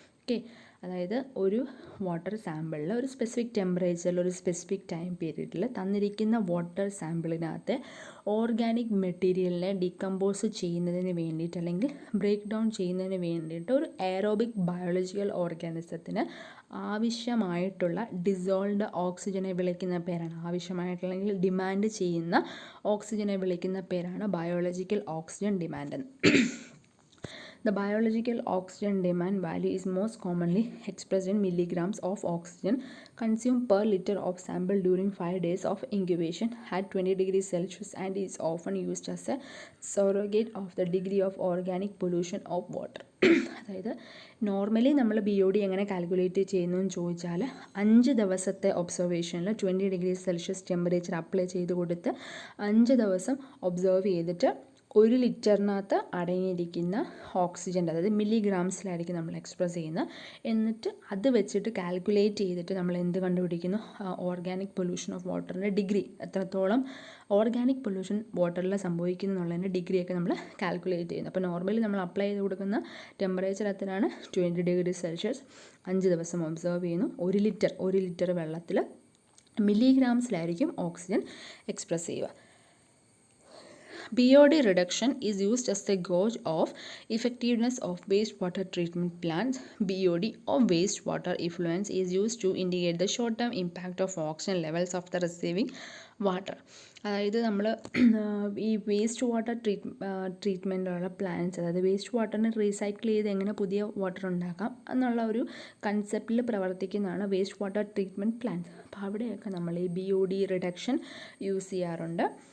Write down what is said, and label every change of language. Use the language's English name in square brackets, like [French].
[Malayalam] Okay, അതായത് ഒരു water സാമ്പിളിൽ ഒരു സ്പെസിഫിക് ടെമ്പറേച്ചറിൽ ഒരു സ്പെസിഫിക് ടൈം പീരീഡിൽ തന്നിരിക്കുന്ന വാട്ടർ സാമ്പിളിനകത്ത് ഓർഗാനിക് മെറ്റീരിയലിനെ ഡീകമ്പോസ് ചെയ്യുന്നതിന് വേണ്ടിയിട്ട് അല്ലെങ്കിൽ ബ്രേക്ക് ഡൗൺ ചെയ്യുന്നതിന് വേണ്ടിയിട്ട് ഒരു എയറോബിക് ബയോളജിക്കൽ ഓർഗാനിസത്തിന് ആവശ്യമായിട്ടുള്ള ഡിസോൾവ്ഡ് ഓക്സിജനെ വിളിക്കുന്ന പേരാണ്, ആവശ്യമായിട്ടുള്ള ഡിമാൻഡ് ചെയ്യുന്ന ഓക്സിജനെ വിളിക്കുന്ന പേരാണ് ബയോളജിക്കൽ ഓക്സിജൻ ഡിമാൻഡ് എന്ന്. [English] The biological oxygen demand value is most commonly expressed in milligrams of oxygen consumed per liter of sample during 5 days of incubation at 20 degrees Celsius and is often used as a surrogate of the degree of organic pollution of water. [Malayalam] അതായത് normally നമ്മൾ BOD എങ്ങനെ calculate ചെയ്യുന്നു എന്ന് ചോദിച്ചാൽ 5 ദിവസത്തെ ഒബ്സർവേഷനിൽ 20 degree Celsius temperature apply ചെയ്ത് കൊടുത്ത് 5 ദിവസം ഒബ്സർവ് ചെയ്തിട്ട് 1 ലിറ്ററിനകത്ത് അടങ്ങിയിരിക്കുന്ന ഓക്സിജൻ്റെ, അതായത് മില്ലിഗ്രാംസിലായിരിക്കും നമ്മൾ എക്സ്പ്രസ് ചെയ്യുന്നത്. എന്നിട്ട് അത് വെച്ചിട്ട് കാൽക്കുലേറ്റ് ചെയ്തിട്ട് നമ്മൾ എന്ത് കണ്ടുപിടിക്കുന്നു, ഓർഗാനിക് പൊല്യൂഷൻ ഓഫ് വാട്ടറിൻ്റെ ഡിഗ്രി, എത്രത്തോളം ഓർഗാനിക് പൊല്യൂഷൻ വാട്ടറിൽ സംഭവിക്കുന്നു എന്നുള്ളതിൻ്റെ ഡിഗ്രിയൊക്കെ നമ്മൾ കാൽക്കുലേറ്റ് ചെയ്യുന്നു. അപ്പോൾ നോർമലി നമ്മൾ അപ്ലൈ ചെയ്ത് കൊടുക്കുന്ന ടെമ്പറേച്ചർ എത്രയാണ്, 20 ഡിഗ്രി സെൽഷ്യസ്. 5 ദിവസം ഒബ്സർവ് ചെയ്യുന്നു. 1 ലിറ്റർ വെള്ളത്തിൽ മില്ലിഗ്രാംസിലായിരിക്കും ഓക്സിജൻ എക്സ്പ്രസ് ചെയ്യുക. [English] BOD reduction is used as a gauge of effectiveness of wastewater treatment plants. BOD or wastewater effluent is used to indicate the short-term impact of oxygen levels of the receiving water. [Malayalam] അതായത് നമ്മൾ ഈ waste water ട്രീറ്റ്മെൻറ്റുള്ള plants, അതായത് waste വാട്ടറിനെ recycle ചെയ്ത് എങ്ങനെ പുതിയ water ഉണ്ടാക്കാം എന്നുള്ള ഒരു കൺസെപ്റ്റിൽ പ്രവർത്തിക്കുന്നതാണ് വേസ്റ്റ് വാട്ടർ ട്രീറ്റ്മെൻറ്റ് പ്ലാന്റ്സ്. അപ്പോൾ അവിടെയൊക്കെ നമ്മൾ ഈ BOD റിഡക്ഷൻ യൂസ് ചെയ്യാറുണ്ട്.